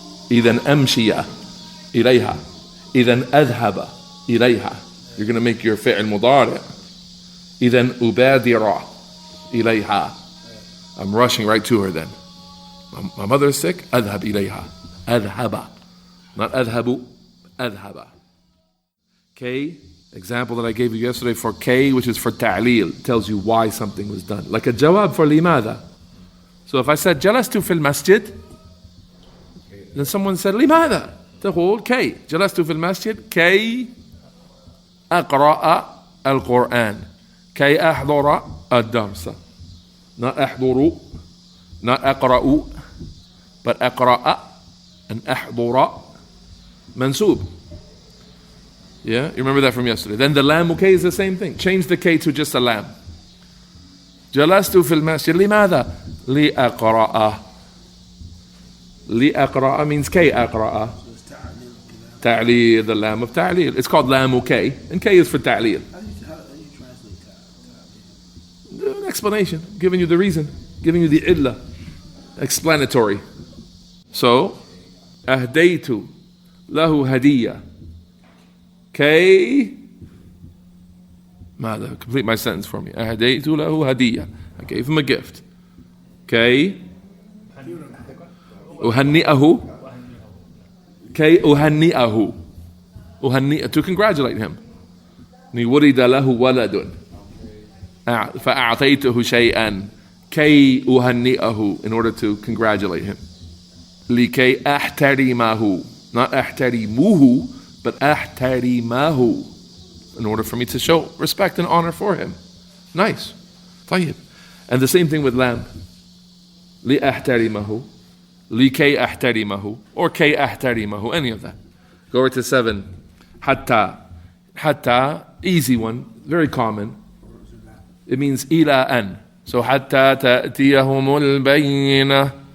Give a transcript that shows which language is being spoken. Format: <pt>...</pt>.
<ar>إذن أمشي إليها إذن أذهب إليها.</ar> <en>You're going to make your فعل مضارع.</en> <ar>إذن أبادر إليها.</ar> <en>I'm rushing right to her then. My mother is sick.</en> <ar>أذهب إليها.</ar> <en>أذهب. Not أذهب. أذهب. K, example that I gave you yesterday for K, which is for ta'lil, tells you why something was done. Like a jawab for لماذا. So if I said</en> <ar>جلست في المسجد,</ar> <en>then someone said</en> <ar>لماذا تقول كي جلست في المسجد كي أقرأ القرآن كي أحضر الدرس.</ar> <en>not أحضر, not أقرأ, but أقرأ and أحضر Mansoob. Yeah, you remember that from yesterday. Then the lam K is the same thing. Change the K to just a lam.</en> <ar>جلست في المسجد لماذا لأقرأ. لأقرأ means كي أقرأ.</ar> <en>تعليل, the lam of ta'lil. It's called lam K, and K is for ta'lil. How do you translate ta'lil? An explanation, giving you the reason, giving you the illah, explanatory.</en> <ar>So, أهديت له هدية كي ماذا?</ar> <en>Complete my sentence for me. أهديت له هدية. I gave him a gift.</en> <ar>كي أهنئه كي أهنئه</ar> <en>to congratulate him.</en> <ar>ولد له ولد فأعطيته شيئا كي أهنئه</ar> <en>in order to congratulate him.</en> <ar>لكي أحترمه,</ar> <en>not أحترمه, but أحترمه, in order for me to show respect and honor for him. Nice. طيب. And the same thing with lam.</en> <ar>لأحترمه, لكي أحترمه, or كي أحترمه, any of that.</ar> <en>Go over to 7. حتى. حتى, easy one, very common. It means</en> <ar>إلى أن. So حتى تأتيهم البينة.</ar>